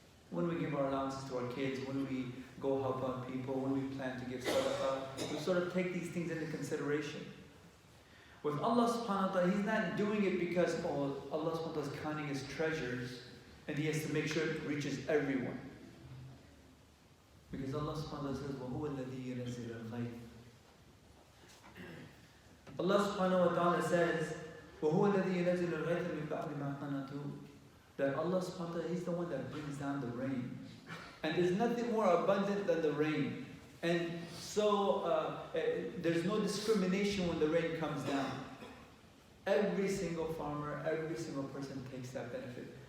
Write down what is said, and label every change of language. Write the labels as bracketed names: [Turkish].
[English] When we give our allowances to our kids, when we go help out people, when we plan to give sadaqah, we sort of take these things into consideration. With Allah subhanahu wa ta'ala, He's not doing it because Allah subhanahu wa ta'ala is counting His treasures and He has to make sure it reaches everyone. Because Allah subhanahu wa ta'ala says, [Arabic] وَهُوَ الَّذِي يُنَزِّلُ الْغَيْثَ. [English] Allah subhanahu wa ta'ala says, [Arabic] وَهُوَ الَّذِي يُنَزِّلُ الْغَيْثَ مِنْ بَعْدِ مَا قَنَطُوا. [English] That Allah subhanahu wa ta'ala, He's the one that brings down the rain. And there's nothing more abundant than the rain. And so there's no discrimination when the rain comes down. Every single farmer, every single person takes that benefit.